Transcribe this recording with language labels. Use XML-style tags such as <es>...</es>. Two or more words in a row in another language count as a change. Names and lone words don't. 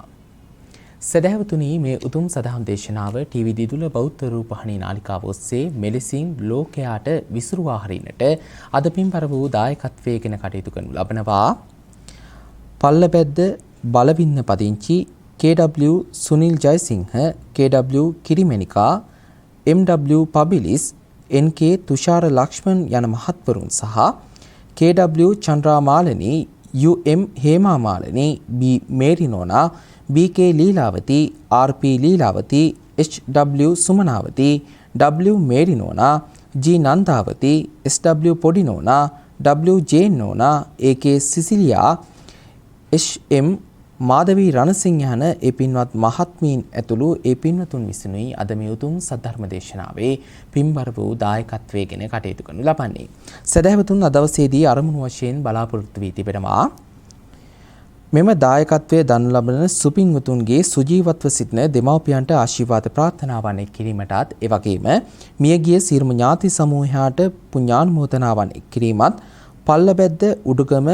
<si>සදහවතුනි මේ උතුම් සදහම් දේශනාව ටීවී දිදුල බෞද්ධ රූපවාහිනී නාලිකාව ඔස්සේ මෙලෙසින් ලෝකයාට විසුරුවා හරින්නට අද පින්බර වූ දායකත්වයෙන් කටයුතු කරනු ලබනවා. පල්ලබැද්ද බලවින්න පදිංචි KW සුනිල් ජයසිංහ, KW කිරිමෙනිකා, MW පබිලිස්, NK තුෂාර ලක්ෂ්මන් යන මහත්වරුන් සහ KW චන්ද්‍රාමාලනී, UM හේමාමාලනී, B මේරිනෝනා, BK ලීලාවති, RP ලීලාවති, HW සුමනාවති, W මේරිනෝනා, G නන්දාවති, SW පොඩිනෝනා, W ජේන්නෝනා, AK සිසිලියා, HM මාධවී රණසිංහ යන ඒ පින්වත් මහත්මීන් ඇතුළු ඒ පින්වතුන් විසිනුයි අද මේ උතුම් සද්ධර්ම දේශනාවේ පින්බර වූ දායකත්වයෙන් කටයුතු කරනු ලබන්නේ. සදහවතුන් අද දවසේදී අරමුණු වශයෙන් බලාපොරොත්තු වී තිබෙනවා. මෙම දායකත්වයේ දන් ලබන සුපින්වතුන්ගේ සුජීවත්ව සිටින දෙමව්පියන්ට ආශිර්වාද ප්‍රාර්ථනාවන් කිරීමටත් ඒ වගේම මියගිය සියලුම ඥාති සමූහයාට පුණ්‍යානුමෝදනාවන් කිරීමත් පල්ලබැද්ද උඩුගම</si>